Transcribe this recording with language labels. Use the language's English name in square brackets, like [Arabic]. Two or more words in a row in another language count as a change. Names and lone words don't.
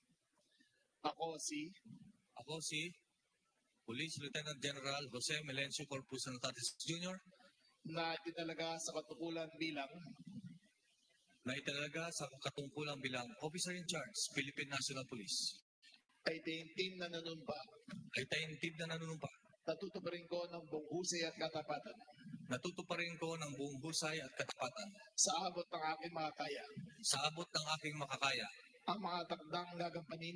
[Filipino] Ako si Police Lieutenant General Jose Melencio Corpus Nartates Jr. na itinalaga sa katungkulan bilang bilang Officer in Charge, Philippine National Police. ay taintim na nanunumpa. Natutuparin ko ng buong husay at katapatan Natutuparin ko ng buong husay at katapatan sa abot ng aking makakaya. Ang mga takdang gagampanin